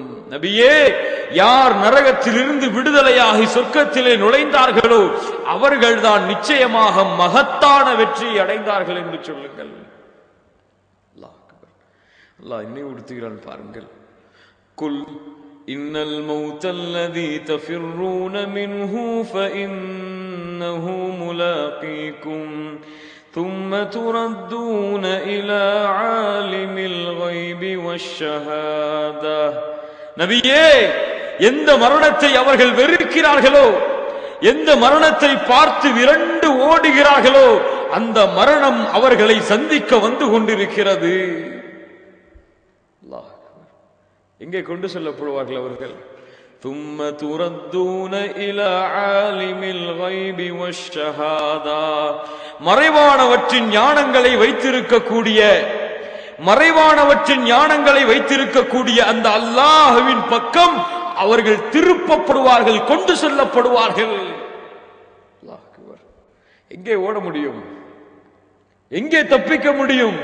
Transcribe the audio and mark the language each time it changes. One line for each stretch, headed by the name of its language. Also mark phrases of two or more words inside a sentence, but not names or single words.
Tamil: நபியே, யார் நரகத்திலிருந்து விடுதலையாகி சொர்க்கத்திலே நுழைந்தார்களோ அவர்கள்தான் நிச்சயமாக மகத்தான வெற்றி அடைந்தார்கள் என்று சொல்லுங்கள். அல்லாஹ் என்னை உடுத்துகிறான் பாருங்கள்.
Arabic: قل إن الموت الذي تفرون منه فإنه ملاقيكم ثم تردون إلى عالم الغيب والشهادة.
Tamil: நபியே, எந்த மரணத்தை அவர்கள் வெறுக்கிறார்களோ, எந்த மரணத்தை பார்த்து விரண்டு ஓடுகிறார்களோ அந்த மரணம் அவர்களை சந்திக்க வந்து கொண்டிருக்கிறது. எங்கே கொண்டு செல்லப்படுவார்கள் அவர்கள்?
Arabic: ثم تردون إلى عالم الغيب والشهادة.
Tamil: மறைவானவற்றின் ஞானங்களை வைத்திருக்கக்கூடிய, மறைவானவற்றின் ஞானங்களை வைத்திருக்கக்கூடிய அந்த அல்லாஹ்வின் பக்கம் அவர்கள் திருப்பப்படுவார்கள், கொண்டு செல்லப்படுவார்கள். எங்கே ஓட முடியும்? எங்கே தப்பிக்க முடியும்?